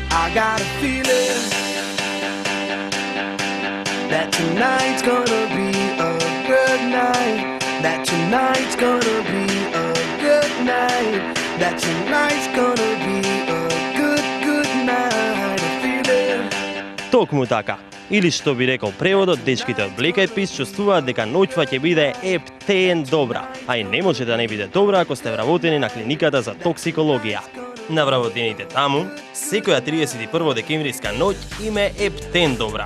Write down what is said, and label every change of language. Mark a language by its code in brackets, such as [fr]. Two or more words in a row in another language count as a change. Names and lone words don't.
[en] got a feeling that tonight's gonna be a good night. That tonight's gonna be a good night. That tonight's gonna be a good night. A feeling. [mk] Токму така. Или што би рекол преводот, дечките од Black Eyed Peas чувствуваат дека ноќва ќе биде ептен добра, а и не може да не биде добра ако сте вработени на клиниката за токсикологија. На вработените таму, секоја 31 декемвриска ноќ им е ептен добра.